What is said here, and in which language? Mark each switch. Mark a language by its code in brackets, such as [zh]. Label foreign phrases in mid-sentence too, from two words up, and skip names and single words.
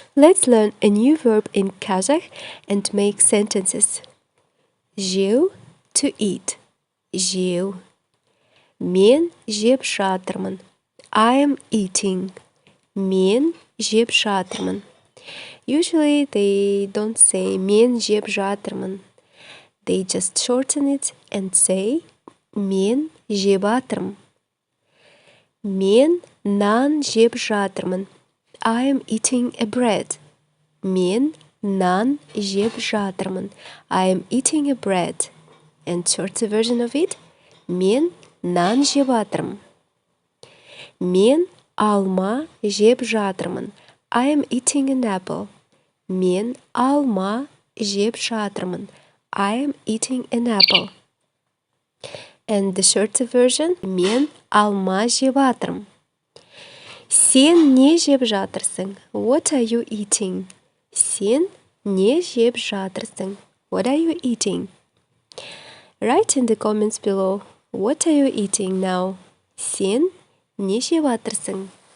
[en] Let's learn a new verb in Kazakh and make sentences. Жеу, to eat. [kk] Жеу. Мен жеп жатырмын. [en] I am eating. [kk] Мен жеп жатырмын. [en] Usually they don't say [kk] мен жеп жатырмын. [en] They just shorten it and say [kk] мен жеп жатырмын. Мен нан жеп жатырмын. [en] I am eating a bread. [kk] Мен нан жеп жатырмын. [en] I am eating a bread. And shorter version of it, [kk] мен нан жеп жатырмын. Мен алма жеп жатырмын. [en] I am eating an apple. [kk] Мен алма жеп жатырмын. [en] I am eating an apple. And the shorter version, [kk] мен алма жеп жатырмын. Сен не жеп жатырсың? [en] What are you eating? [kk] Сен не жеп жатырсың? [en] What are you eating? Write in the comments below. What are you eating now? [kk] Сен не жеп жатырсың?